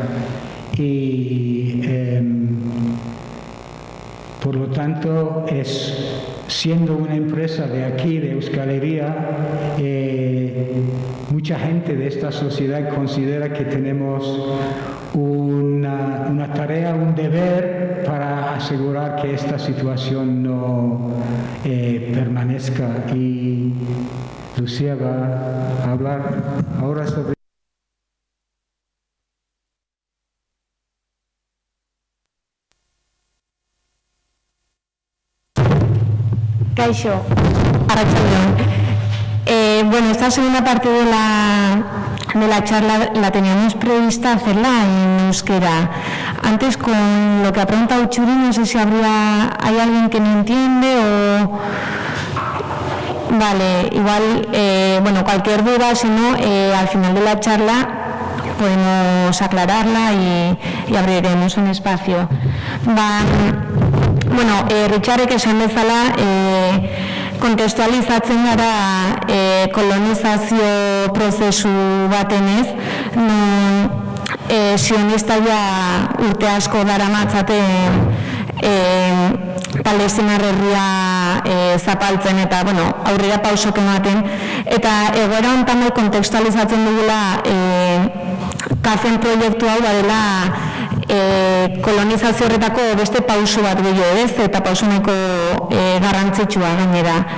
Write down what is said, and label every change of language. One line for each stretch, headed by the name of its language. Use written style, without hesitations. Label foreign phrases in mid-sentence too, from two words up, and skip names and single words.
Spanish: Y por lo tanto, siendo una empresa de aquí, de Euskal Herria, mucha gente de esta sociedad considera que tenemos una tarea, un deber para asegurar que esta situación no permanezca. Y Lucía va a hablar ahora sobre...
Basque: Kaixo, arratsaldeon.
Spanish: Bueno, esta segunda parte de la charla la teníamos prevista hacerla en euskera. Antes, con lo que ha preguntado Txuri, no sé si hay alguien que no entiende o... Vale, igual, bueno, cualquier duda, si no, al final de la charla podemos aclararla y abriremos un espacio.
Basque: Bueno, Richardek esan bezala, kontestualizatzen gara kolonizazio prozesu batenez, non sionista ja urte asko daramatzaten Palestinar herria zapaltzen eta aurrera pausok ematen, eta egoera honetan kontekstualizatzen dugula kafen proiektu hau badela kolonizazio horretako beste pausu bat gehiago ez, eta pausu nahiko garrantzitsua gainera.